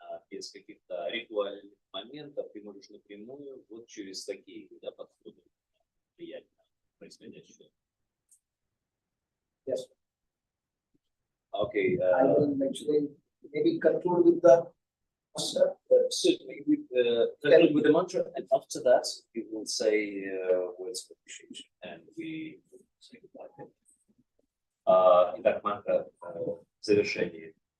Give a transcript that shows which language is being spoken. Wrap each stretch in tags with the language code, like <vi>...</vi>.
<ru>Без каких-то ритуальных моментов ты можешь напрямую вот через такие подходы влиять на происходящее.</ru> <en>Yes. Okay. I will actually maybe conclude with the certainly with the mantra, and after that we will say words of appreciation, and we say goodbye.</en> <ru>Итак, мантра завершение.</ru>